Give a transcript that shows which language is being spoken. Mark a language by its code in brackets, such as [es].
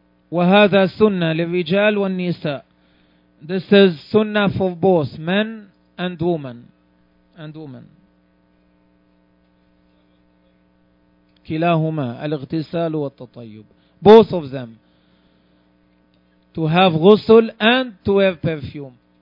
[ar] وهذا سنة للرجال والنساء. [en] This is sunnah for both men and women. And women. [ar] كلاهما الاغتسال والتطيب. [en] Both of them. To have ghusl and to wear perfume.